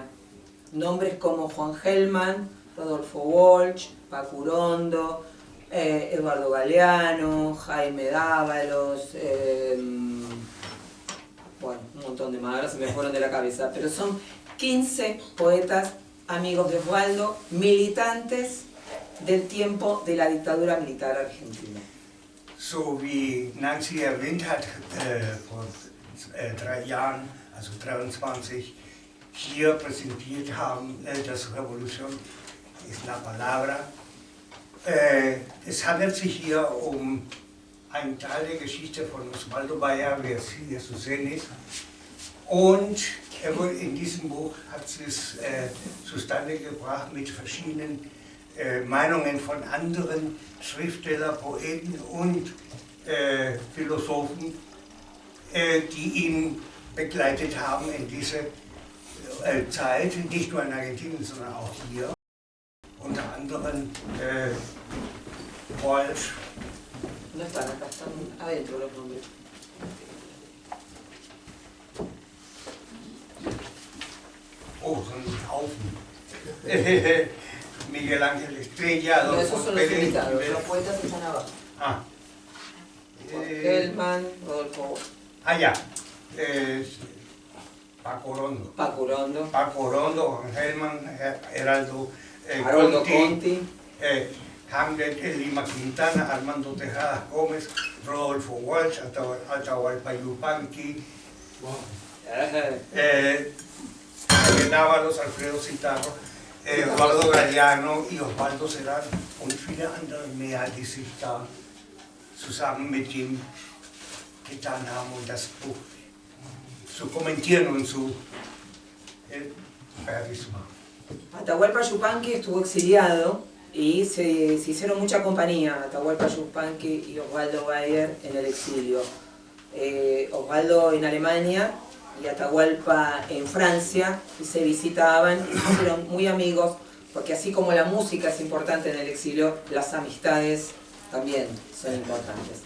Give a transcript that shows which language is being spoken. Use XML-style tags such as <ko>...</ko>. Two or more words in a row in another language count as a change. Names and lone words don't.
<es>Nombres como Juan Gelman, Rodolfo Walsh, Paco Urondo, Eduardo Galeano, Jaime Dávalos, bueno, un montón de más, ahora se me fueron de la cabeza, pero son 15 poetas amigos de Osvaldo, militantes del tiempo de la dictadura militar argentina.</es> <de>So wie Nancy erwähnt hat, vor 3 Jahren, also 23, hier präsentiert haben, das Revolution ist</de> <es>la palabra.</es> <de>Es handelt sich hier um einen Teil der Geschichte von Osvaldo Bayer, wie es hier zu sehen ist. Und in diesem Buch hat sie es zustande gebracht mit verschiedenen Meinungen von anderen Schriftstellern, Poeten und Philosophen, die ihn begleitet haben in dieser Zeit, nicht nur in Argentinien, sondern auch hier. Unter anderem Walsh.</de> <es>No están acá, están adentro los nombres.</es> <de>Oh, so ein Haufen.</de> <es>Miguel Ángel Estrella, No, esos Adolfo son los Pérez. invitados, los poetas están abajo. Ah. Gelman, Rodolfo, Ya. Paco Urondo. Paco Urondo, Paco Urondo, Juan Gelman, Heraldo Haroldo Conti, Conti,</es> <de>Hamlet Lima Quintana, Armando Tejadas Gómez, Rodolfo Walsh, Atahualpa Yupanqui, Dávalos, Alfredo Citarro, Eduardo Galeano y Osvaldo Serrano und viele andere mehr, die sich da zusammen mit ihm getan haben und das Buch zu kommentieren und zu fertig zu machen.</de> <es>Atahualpa Yupanqui estuvo exiliado y se hicieron mucha compañía, Atahualpa Yupanqui y Osvaldo Bayer en el exilio. Osvaldo en Alemania y Atahualpa en Francia, y se visitaban y se hicieron muy amigos, porque así como la música es importante en el exilio, las amistades también son importantes.</es>